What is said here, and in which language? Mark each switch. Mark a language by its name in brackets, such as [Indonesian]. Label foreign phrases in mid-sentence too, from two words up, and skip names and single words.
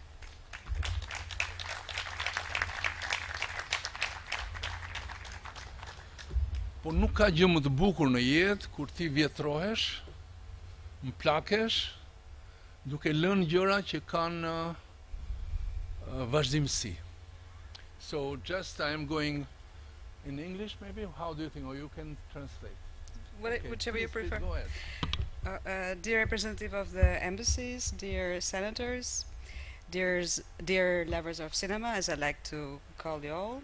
[Albanian] Por nuk ka gjë më të bukur në jetë kur ti vjetrohesh, mplakesh, duke lënë gjëra që kanë vazhdimsi. [English] So just I am going in English maybe. How do you think, or you can translate? Okay, Whichever you please prefer. go ahead. Dear representative of the embassies, dear senators, dear lovers of cinema, as I like to call you all.